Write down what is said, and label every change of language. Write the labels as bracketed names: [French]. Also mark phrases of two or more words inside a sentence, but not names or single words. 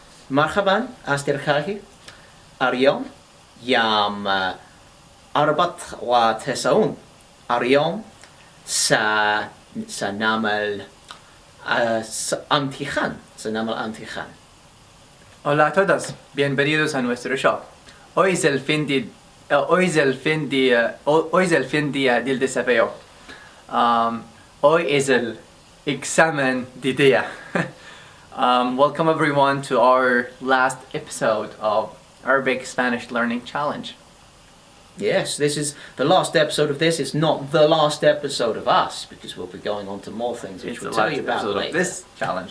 [Arabic] مرحبا أصدقائي اليوم يوم 94 اليوم سنعمل امتحان [Spanish] Hola a todos, bienvenidos a nuestro show. Hoy es el fin día del desafío. Hoy es el examen de día. [English] Welcome everyone to our last episode of Arabic Spanish Learning Challenge. Yes, this is the last episode of this. It's not the last episode of us, because we'll be going on to more things which we'll tell you about later. This challenge.